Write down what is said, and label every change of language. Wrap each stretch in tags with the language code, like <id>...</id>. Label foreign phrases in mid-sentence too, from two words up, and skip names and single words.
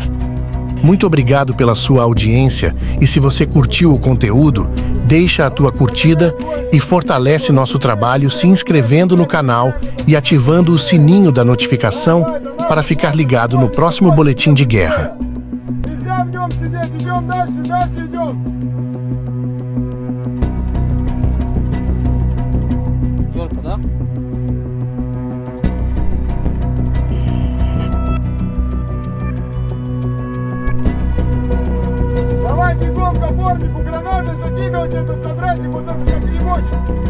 <pt>Muito obrigado pela sua audiência e se você curtiu o conteúdo, deixa a tua curtida e fortalece nosso trabalho se inscrevendo no canal e ativando o sininho da notificação para ficar ligado no próximo Boletim de Guerra.</pt> <ru>Нельзя в нем сидеть, идем дальше идем. Пятерка, да? Давай бегом, опорнику гранаты, закидывайте этот квадратик, вот этот как грибочек.</ru>